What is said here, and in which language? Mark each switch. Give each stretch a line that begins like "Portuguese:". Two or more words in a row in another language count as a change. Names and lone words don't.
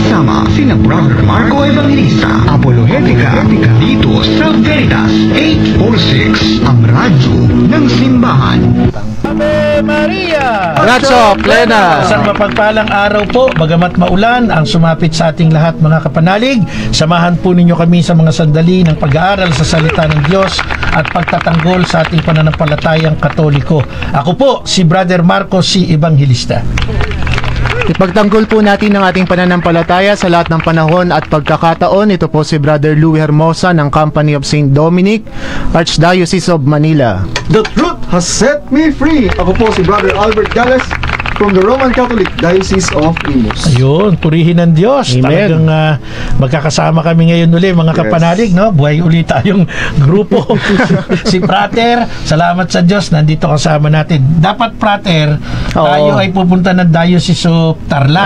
Filipino: Kasama sina Brother Marco Evangelista, Apologetica, dito sa Veritas 846, ang radyo ng simbahan.
Latin: Ave Maria! Grazia plena!
Filipino: Isang mapagpalang araw po, bagamat maulan, ang sumapit sa ating lahat mga kapanalig. Samahan po ninyo kami sa mga sandali ng pag-aaral sa salita ng Diyos at pagtatanggol sa ating pananampalatayang Katoliko. Ako po, si Brother Marco C. Evangelista. Ipagtanggol po natin ang ating pananampalataya sa lahat ng panahon at pagkakataon. Ito po si Brother Louis Hermosa ng Company of St. Dominic, Archdiocese of Manila.
English: The truth has set me free.
Filipino: Ako po si Brother Albert Gales
English: from the Roman Catholic Diocese of Imus.
Filipino: Ayun, purihin ng Diyos. Amen. Talagang magkakasama kami ngayon uli mga kapanalig, no? Buhay ulit tayong grupo. Si Prater, salamat sa Diyos, nandito kasama natin. Dapat Prater, tayo ay pupunta ng Diocese of Tarlac.